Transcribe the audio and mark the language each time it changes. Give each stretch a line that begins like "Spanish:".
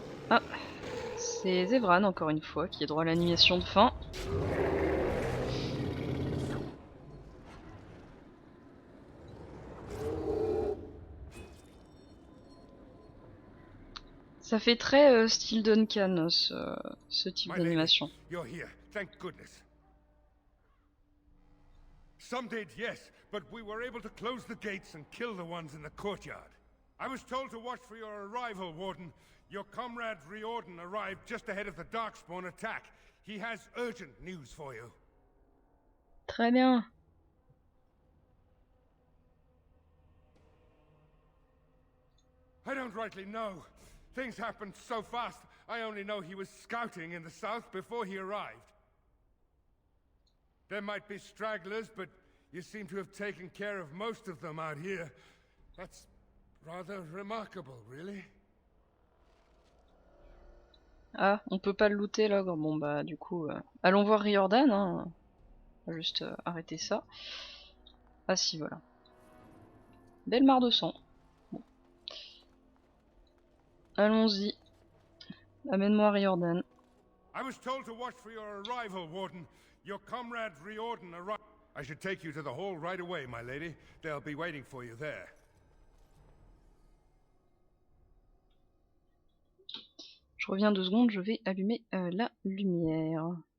French: Ah, c'est Zevran encore une fois qui est droit à l'animation de fin. Ça fait très style Duncan, ce type d'animation.
English: You're here, thank goodness. Some did, yes, but we were able to close the gates and kill the ones in the courtyard. I was told to watch for your arrival, Warden. Your comrade Riordan arrived just ahead of the Darkspawn attack. He has urgent news for you.
French: Très bien.
English: I don't rightly know. Things happened so fast, I only know he was scouting in the south before he arrived. There might be stragglers, but you seem to have taken care of most of them out here. That's rather remarkable, really.
French: Ah, on peut pas le looter l'ogre. Bon bah du coup, allons voir Riordan. Hein. On va juste arrêter ça. Ah si, voilà. Belle mare de sang. Bon. Allons-y. Amène-moi Riordan.
English: I was told to watch for your arrival, Warden. Your comrade Riordan arrived. I should take you to the hall right away, my lady. They'll be waiting for you there.
French: Je reviens 2 secondes, je vais allumer la lumière.